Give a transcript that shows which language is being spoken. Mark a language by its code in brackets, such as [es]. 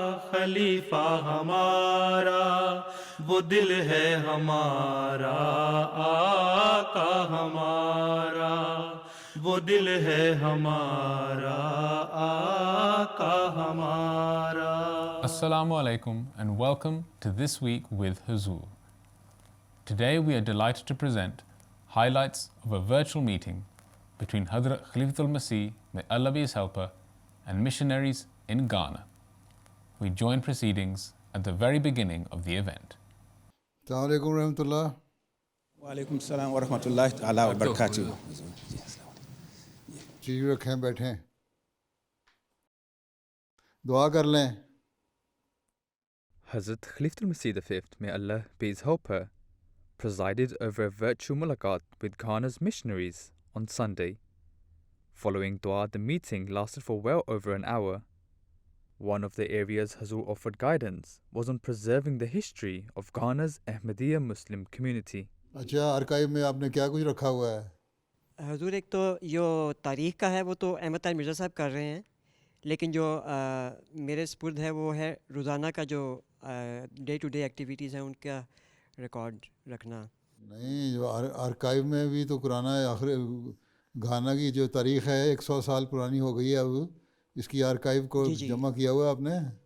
[ur] خلیفہ ہمارا، وہ دل ہے ہمارا آقا ہمارا، وہ دل ہے ہمارا آقا ہمارا۔ [en] Assalamu alaikum and welcome to This Week with Huzur. Today we are delighted to present highlights of a virtual meeting between Hazrat Khalifatul Masih, may Allah be his helper, and missionaries in Ghana. We join proceedings at the very beginning of the event. [ar] السلام علیکم ورحمۃ اللہ۔ وعلیکم السلام ورحمۃ اللہ تعالیٰ وبرکاتہ۔ [ur] چیز رکھیں، بیٹھیں، دعا کر لیں۔ [en] Hazrat Khalifatul Masih V, may Allah be his helper, presided over a virtual mulaqat with Ghana's missionaries on Sunday. Following dua, the meeting lasted for well over an hour. One of the areas Hazur offered guidance was on preserving the history of Ghana's Ahmadiyya Muslim community. [ur] اچھا، archive میں آپ نے کیا کچھ رکھا ہوا ہے؟ حضور ایک تو جو تاریخ کا ہے وہ تو احمد طاہر مرزا صاحب کر رہے ہیں، لیکن جو میرے سپرد ہے وہ ہے روزانہ کا جو ڈے ٹو ڈے ایکٹیویٹیز ہیں ان کا ریکارڈ رکھنا۔ نہیں، جو آرکائیو میں بھی تو قرآن آخر گھانا کی جو تاریخ ہے 100 سال پرانی ہو گئی ہے، اب اس کی آرکائیو کو جمع کیا ہوا ہے آپ نے؟